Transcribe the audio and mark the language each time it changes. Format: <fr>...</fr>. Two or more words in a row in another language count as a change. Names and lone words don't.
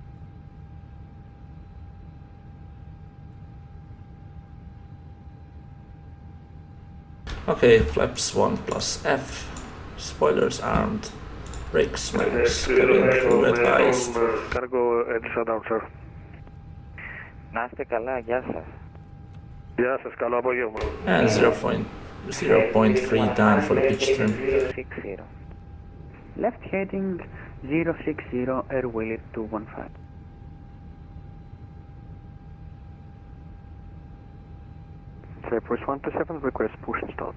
<en>Okay, flaps 1 plus F, spoilers armed, brakes max, cabin crew advised. Cargo and shutdown, sir.</en> <el>Να είστε καλά, γεια σας. Γεια σας, καλό απόγευμα.</el> <en>And 0.3 down for the pitch trim. 60. Left heading 060, airwheel 215. Cyprus 127, request push and start.</en>